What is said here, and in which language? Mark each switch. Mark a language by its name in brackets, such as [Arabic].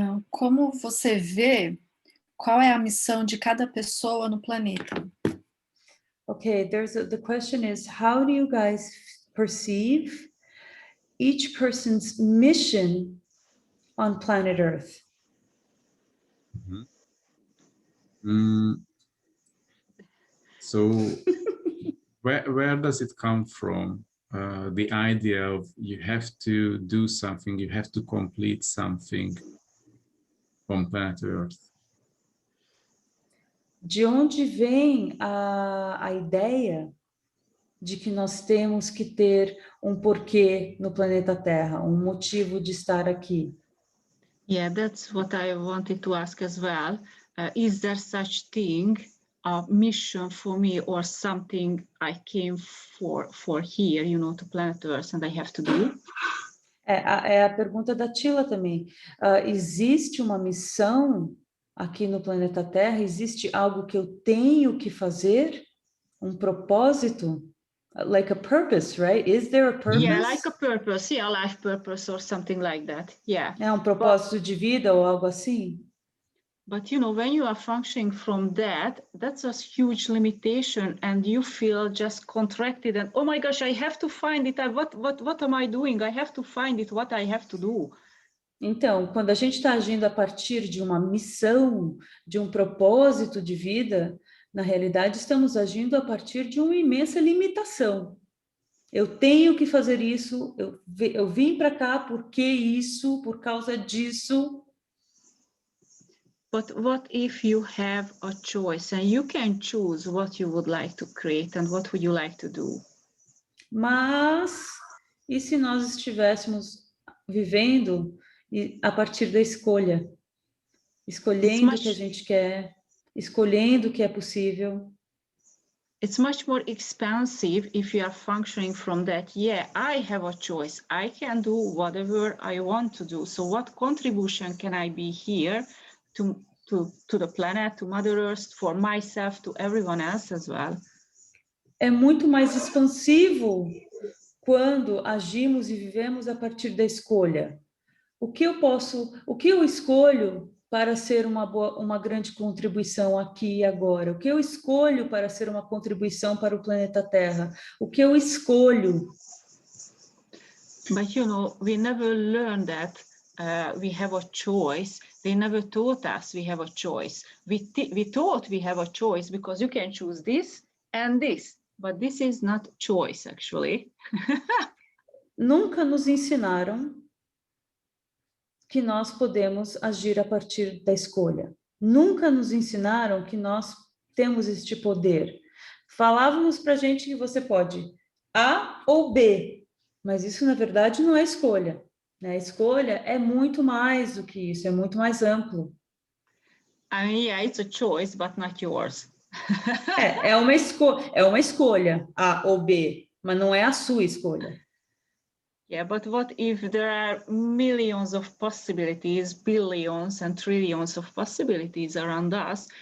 [Portuguese] Como você vê, qual é a missão de cada pessoa no planeta? [English] Okay, the question is, how do you guys perceive each person's mission on planet Earth? So where does it come from? The idea of you have to do something, you have to complete something on planet Earth. [Portuguese] De onde vem a ideia de que nós temos que ter um porquê no planeta Terra, um motivo de estar aqui? [English] Yeah, that's what I wanted to ask as well. Is there such thing, a mission for me or something I came for here, you know, to planet Earth and I have to do? [Portuguese] É a pergunta da Csilla também. Existe uma missão aqui no planeta Terra? Existe algo que eu tenho que fazer? Um propósito? [English] Like a purpose, right? Is there a purpose? Yeah, like a purpose, yeah, life purpose or something like that, yeah. [Portuguese] É um propósito de vida ou algo assim? [English] But, you know, when you are functioning from that, that's a huge limitation and you feel just contracted and, oh my gosh, I have to find it. What am I doing? I have to find it, what I have to do. [Portuguese] Então, quando a gente está agindo a partir de uma missão, de um propósito de vida, na realidade estamos agindo a partir de uma imensa limitação. Eu tenho que fazer isso, eu vim para cá porque isso, por causa disso. [English] But what if you have a choice and you can choose what you would like to create and what would you like to do? [Portuguese] Mas, e se nós estivéssemos vivendo a partir da escolha? Escolhendo o que a gente quer, escolhendo o que é possível. [English] It's much more expansive if you are functioning from that. Yeah, I have a choice. I can do whatever I want to do. So what contribution can I be here to the planet, to Mother Earth, for myself, to everyone else as well? [Portuguese] É muito mais expansivo quando agimos e vivemos a partir da escolha. O que eu escolho para ser uma grande contribuição aqui e agora? O que eu escolho para ser uma contribuição para o planeta Terra? O que eu escolho? [English] But, you know, we never learned that we have a choice. They never taught us we have a choice. We thought we have a choice because you can choose this and this, but this is not choice, actually. [Portuguese] Nunca nos ensinaram que nós podemos agir a partir da escolha. Nunca nos ensinaram que nós temos este poder. Falávamos para a gente que você pode A ou B, mas isso, na verdade, não é escolha. Né? A escolha é muito mais do que isso, é muito mais amplo. [English] I mean, yeah, it's a choice, but not yours. [Portuguese] É uma escolha, A ou B, mas não é a sua escolha. [English] Yeah, but what if there are millions of possibilities, billions and trillions of possibilities around us?